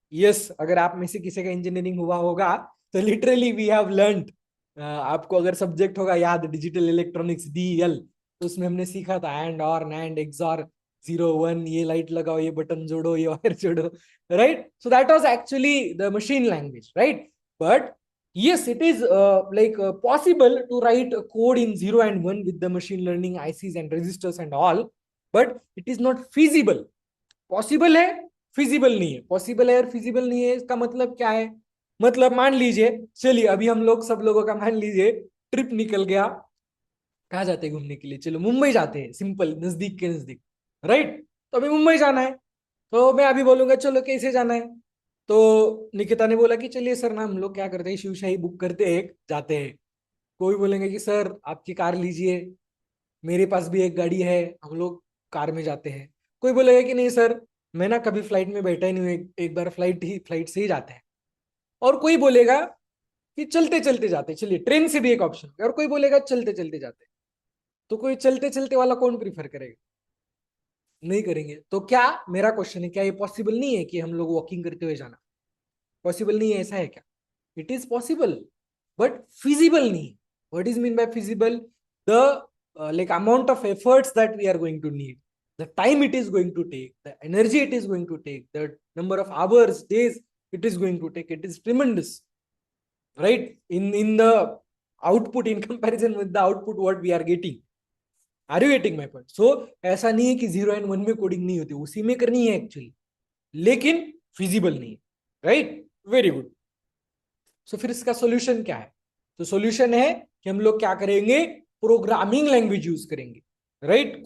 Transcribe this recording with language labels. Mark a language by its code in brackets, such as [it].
[hi] Yes, अगर आप में से किसी का इंजीनियरिंग हुआ होगा तो लिटरली [en] we have learned, [hi] आपको अगर सब्जेक्ट होगा याद डिजिटल इलेक्ट्रॉनिक्स DEL, तो उसमें हमने सीखा था एंड और नैंड एक्सॉर, जीरो वन, ये लाइट लगाओ, ये बटन जोड़ो, ये वायर जोड़ो, right? [en] So that was actually the machine language, right? But yes, it is possible to write a code in 0 and 1 with the machine learning ICs and registers and all, but it is not feasible. [hi] Possible है, feasible नहीं है। Possible है और feasible नहीं है, इसका मतलब क्या है, मतलब मान लीजिए, चलिए अभी हम लोग सब लोगों का मान लीजिए ट्रिप निकल गया, कहाँ जाते हैं घूमने के लिए, चलो मुंबई जाते हैं, सिंपल, नजदीक के नजदीक, राइट? तो अभी मुंबई जाना है, तो मैं अभी बोलूंगा चलो कैसे जाना है, तो निकिता ने बोला कि चलिए सर ना हम लोग क्या करते हैं, शिवशाही बुक करते हैं, जाते हैं। कोई बोलेंगे कि सर आपकी कार लीजिए, मेरे पास भी एक गाड़ी है, हम लोग कार में जाते हैं। कोई बोलेगा कि नहीं सर मैं ना कभी फ्लाइट में बैठा ही नहीं हूँ, एक बार फ्लाइट से ही जाते हैं। और कोई बोलेगा कि चलते चलते जाते हैं, चलिए ट्रेन से भी एक ऑप्शन है, और कोई बोलेगा चलते चलते जाते हैं। तो कोई चलते चलते वाला कौन प्रीफर करेगा? नहीं करेंगे। तो क्या, मेरा क्वेश्चन है, क्या ये पॉसिबल नहीं है कि हम लोग वॉकिंग करते हुए जाना, पॉसिबल नहीं है, ऐसा है क्या? [en] it is possible but feasible [hi] नहीं। [en] What is mean by feasible? The like amount of efforts that we are going to need, the time it is going to take, the energy it is going to take, the number of hours, days it is going to take, it is tremendous, right? In the output, in comparison with the output what we are getting. Are you getting my point? [hi] सो ऐसा नहीं है कि 0 and 1 में coding नहीं होती, उसी में करनी है एक्चुअली, लेकिन फिजिबल नहीं है, राइट? [en] Very good. [hi] सो फिर इसका सोल्यूशन क्या है? तो सोल्यूशन है कि हम लोग क्या करेंगे, प्रोग्रामिंग लैंग्वेज यूज करेंगे, राइट?